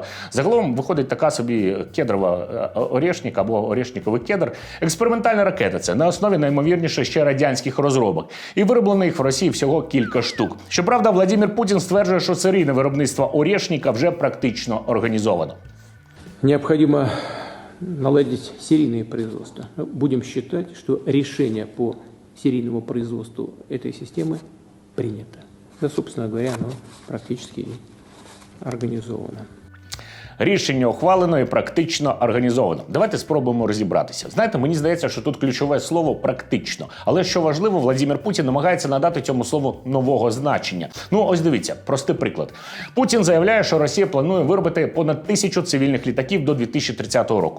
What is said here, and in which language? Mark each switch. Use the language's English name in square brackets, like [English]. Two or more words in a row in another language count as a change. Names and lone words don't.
[Ukrainian] Загалом виходить така собі кедрова «Орєшнік» або «Орєшніковий кедр». Експериментальна ракета це на основі наймовірніше ще радянських розробок. І вироблено їх в Росії всього кілька штук. Щоправда, Владимир Путін стверджує, що серійне виробництво «Орєшніка» вже практично організовано. [Russian] Необходимо наладить серийное производство. Будем считать, что решение по серийному производству этой системы принято. Да, собственно говоря, оно практически организовано. [Ukrainian] Рішення ухвалено і практично організовано. Давайте спробуємо розібратися. Знаєте, мені здається, що тут ключове слово «практично». Але що важливо, Владимир Путін намагається надати цьому слову нового значення. Ну, ось дивіться, простий приклад. Путін заявляє, що Росія планує виробити понад 1000 цивільних літаків до 2030 року.